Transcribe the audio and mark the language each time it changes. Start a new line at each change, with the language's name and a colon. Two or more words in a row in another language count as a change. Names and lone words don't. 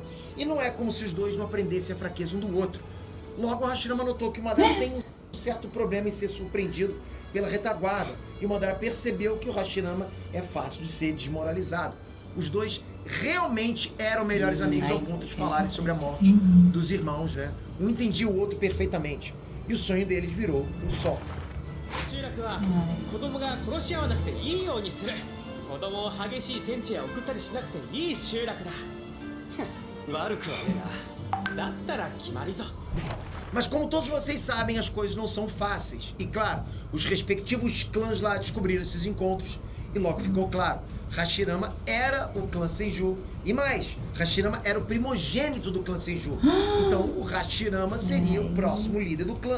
Portuguese: E não é como se os dois não aprendessem a fraqueza um do outro. Logo, o Hashirama notou que o Madara tem um certo problema em ser surpreendido pela retaguarda. E o Madara percebeu que o Hashirama é fácil de ser desmoralizado. Os dois realmente eram melhores amigos ao ponto de falarem sobre a morte dos irmãos, né? Um entendia o outro perfeitamente. E o sonho deles virou um só.
Japanese: 集落は子供が殺し合わなくていいようにする。子供を激しい戦地へ送ったりしなくていい集落だ。悪くはねえな。だったら決まりぞ。
Portuguese: Mas como todos vocês sabem, as coisas não são fáceis. E claro, os respectivos clãs lá descobriram esses encontros e logo ficou claro. Hashirama era o clã Senju. E mais, Hashirama era o primogênito do clã Senju. Então o Hashirama seria o próximo líder do clã.